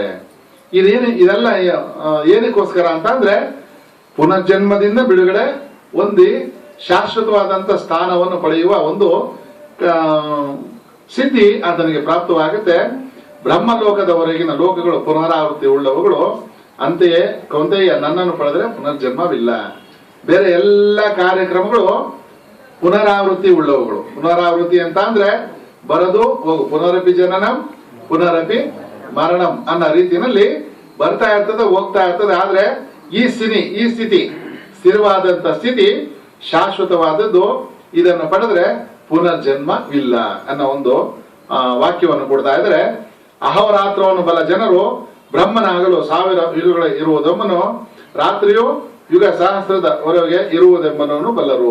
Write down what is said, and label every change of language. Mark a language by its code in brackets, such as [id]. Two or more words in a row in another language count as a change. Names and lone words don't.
[kn] ಇದೆಲ್ಲ ಏನಕ್ಕೋಸ್ಕರ ಅಂತ ಅಂದ್ರೆ ಪುನರ್ಜನ್ಮದಿಂದ ಬಿಡುಗಡೆ ಹೊಂದಿ ಶಾಶ್ವತವಾದಂತ ಸ್ಥಾನವನ್ನು ಪಡೆಯುವ ಒಂದು ಸಿದ್ಧಿ ಆತನಿಗೆ ಪ್ರಾಪ್ತವಾಗುತ್ತೆ. ಬ್ರಹ್ಮಲೋಕದವರೆಗಿನ ಲೋಕಗಳು ಪುನರಾವೃತ್ತಿ ಉಳ್ಳವುಗಳು. ಅಂತೆಯೇ ಕೌಂತೆಯ ನನ್ನನ್ನು ಪಡೆದರೆ ಪುನರ್ಜನ್ಮವಿಲ್ಲ. ಬೇರೆ ಎಲ್ಲ ಕಾರ್ಯಕ್ರಮಗಳು ಪುನರಾವೃತ್ತಿ ಉಳ್ಳವುಗಳು. ಪುನರಾವೃತ್ತಿ ಅಂತ ಅಂದ್ರೆ ಬರದು ಹೋಗು, [sa] ಪುನರಪಿ ಜನನಂ ಪುನರಪಿ ಮರಣಂ [kn] ಅನ್ನೋ ರೀತಿಯಲ್ಲಿ ಬರ್ತಾ ಇರ್ತದೆ, ಹೋಗ್ತಾ ಇರ್ತದೆ. ಆದ್ರೆ ಈ ಸ್ಥಿತಿ ಸ್ಥಿರವಾದಂತ ಸ್ಥಿತಿ ಶಾಶ್ವತವಾದದ್ದು. ಇದನ್ನು ಪಡೆದ್ರೆ ಪುನರ್ಜನ್ಮವಿಲ್ಲ ಅನ್ನೋ ಒಂದು ವಾಕ್ಯವನ್ನು ಕೊಡ್ತಾ ಇದ್ರೆ, ಅಹೋರಾತ್ರವನ್ನು ಬಲ ಜನರು ಬ್ರಹ್ಮನಾಗಲು 1000 ಯುಗಗಳ ಇರುವುದೆಂಬನು, ರಾತ್ರಿಯು ಯುಗ ಸಹಸ್ರದವರೆಗೆ ಇರುವುದೆಂಬನನ್ನು ಬಲ್ಲರು.